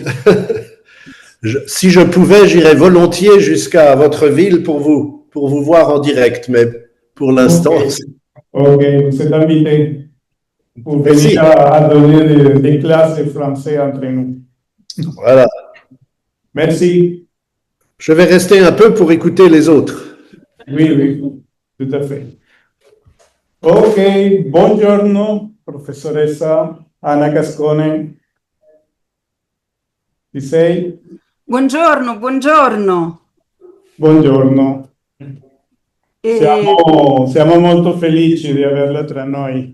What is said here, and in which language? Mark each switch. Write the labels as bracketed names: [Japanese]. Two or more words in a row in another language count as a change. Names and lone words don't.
[French] Si je pouvais, j'irais volontiers jusqu'à votre ville pour vous voir en direct, mais pour l'instant... Ok, vous êtes invité pour venir à donner des classes de français entre nous. Voilà. Merci. Je vais rester un peu pour écouter les autres. Oui, tout à fait. [Italian] Ok, buongiorno, professoressa Anna Cascone. Ti sei? Buongiorno. Buongiorno, E- siamo molto felici di averla tra noi.